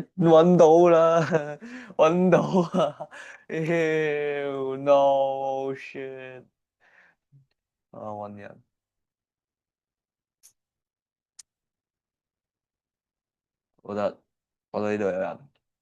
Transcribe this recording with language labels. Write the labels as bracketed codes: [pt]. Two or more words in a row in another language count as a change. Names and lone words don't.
[yue] 揾到啦，揾到啊 ！ [en] Ew, no shit！ [yue] 啊，揾人，我覺得呢度有人。